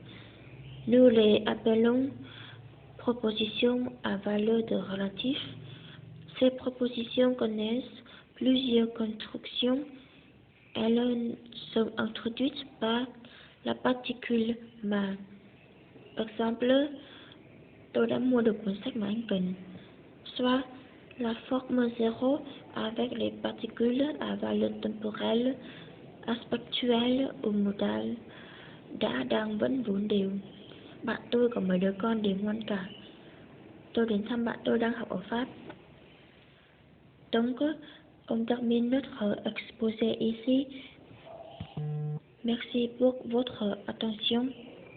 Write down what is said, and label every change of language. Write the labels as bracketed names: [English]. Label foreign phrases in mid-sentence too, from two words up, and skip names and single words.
[French] Nous les appelons propositions à valeur de relatif. Ces propositions connaissent plusieurs constructions. Elles sont introduites par la particule mà. Par exemple, [Vietnamese] tôi đã mua được cuốn sách mà anh cần. [French] Soit la forme 0 avec les particules à valeur temporelle, aspectuelle ou modale. [Vietnamese] Đã, đang, vẫn, vốn, đều. Bạn tôi có mấy đứa con đều ngoan cả. Tôi đến thăm bạn tôi đang học ở Pháp. [French] Donc, on termine notre exposé ici. Merci pour votre attention.